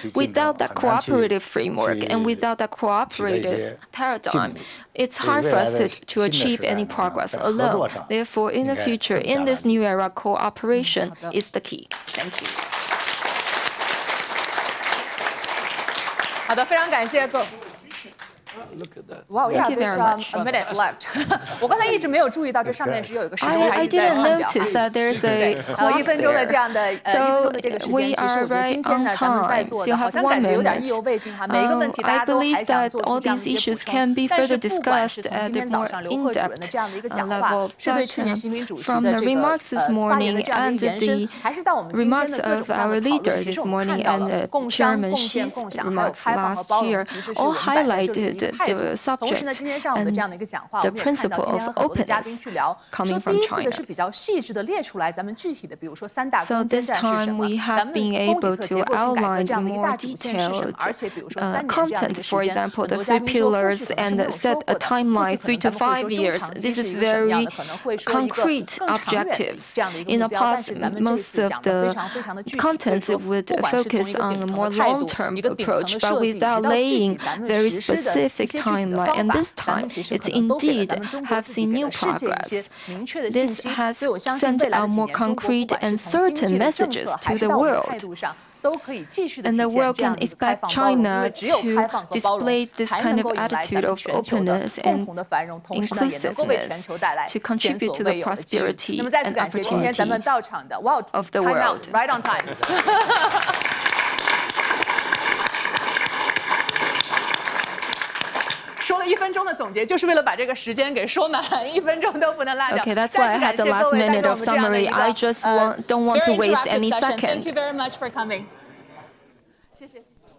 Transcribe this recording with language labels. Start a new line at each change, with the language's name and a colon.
English: Without that cooperative framework and without that cooperative paradigm, it's hard for us to achieve any progress alone. Therefore, in the future, in this new era, cooperation is the key. Thank you.
Chinese: 好的，非常感谢各位。
English: Wow, yeah, there's a minute left.
Chinese: 我刚才一直没有注意到这上面是有一个时钟，还一直在看表。1分钟的这样的1分钟的这个时间，其实我觉得今天呢，咱们在座的好像感觉有点意犹未尽哈。每一个问题大家都还想做出这样的一些补充，但是不管是从今天早上刘贺主任的这样的一个讲话，是对去年习近平主席的这个发言的这样的一个延伸，还是到我们今天的各种各样的讨论，其实我们看到了共商、共建、共享，还有开放和包容，其实是我们摆在这里的一个态度。同时呢，今天上午的这样的一个讲话，我们也看到今天很多的嘉宾去聊，说第一次的是比较细致的列出来咱们具体的，比如说3大攻坚战是什么，咱们供给侧结构性改革这样的一个大主线是什么，而且比如说3年这样的一个时间，很多嘉宾说过去可能是没有说过的，估计可能他们会说中长期是一个什么样的，可能会说一个更长远这样的一个目标，但是咱们这次讲的非常非常的具体，会说不管是从一个顶层的态度，一个顶层的设计，直到具体咱们实施的一些具体的方法。
English: And this time, it's indeed have seen new progress. This has sent out more concrete and certain messages to the world. And the world can expect China to display this kind of attitude of openness and inclusiveness to contribute to the prosperity and opportunity of the world. Right on time.
Chinese: 说了1分钟的总结，就是为了把这个时间给说满，1分钟都不能落掉。
English: Okay, that's why I had the last minute of summary. I just don't want to waste any second. Thank you very much for coming.
Chinese: 谢谢。